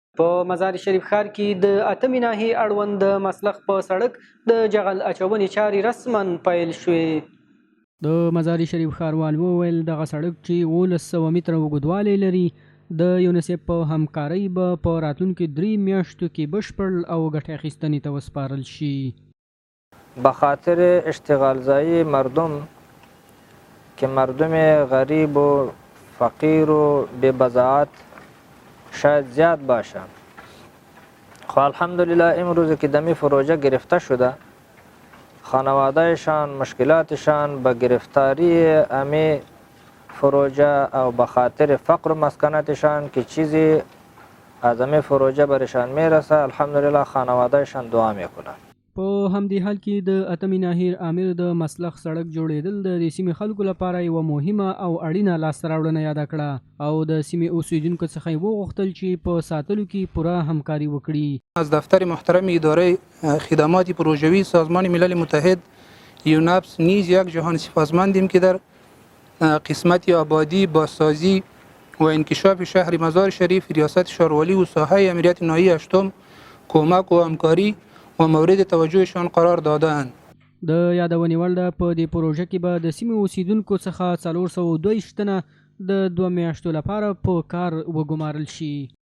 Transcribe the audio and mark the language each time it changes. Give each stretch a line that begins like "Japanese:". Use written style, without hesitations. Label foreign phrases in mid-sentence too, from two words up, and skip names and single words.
Pashto: په مزار شریف ښار کې د اتمې ناحیې اړوند د مسلخ په سړک د جغل اچونې چارې رسما پیل شوې. د مزار شریف ښاروال وویل دغه سړک چې 1800 متره اوږدوالی لري د یونیسف په همکارۍ به په راتلونکو 3 میاشتو کې بشپړ او ګټې اخیستنې ته وسپارل شي.
Persian: بخاطر اشتغال زایی مردم که مردم غریب و فقیر و ببضاعت شاید زیاد باشه، خب الحمدلله امروز که دمی پروژه گرفته شده خانوادهشان مشکلاتشان به گرفتاری امی پروژه او به خاطر فقر و مسکنتشان که چیزی از امی پروژه برشان میرسه الحمدلله خانوادهشان دعا میکنه.
Pashto: په همدې حال کې د اتمې ناحیې امیر د مسلخ سړک جوړېدل د سیمې خلکو لپاره یوه مهمه او اړینه لاسته راوړنه یاده کړه او د سیمې اوسیدونکو څخه یې وغوښتل چې په ساتلو کې پوره همکاري وکړي.
Persian: از دفتر محترم اداره خدمات پروژوی سازمان ملل متحد یونپس نیز یک جهان سپاسمندیم که در قسمت آبادی بازسازی و انکشاف شهر مزار شریف ریاست شاروالی و ساحه امنیت ناحیه هشتم کمک و همکاری و مورد توجهشان قرار داده‌اند.
Pashto: د یادونې وړ ده په دې پروژه کې به د سیمې اوسیدونکو څخه 422 تنه د 2 میاشتو لپاره په کار وګمارل شي.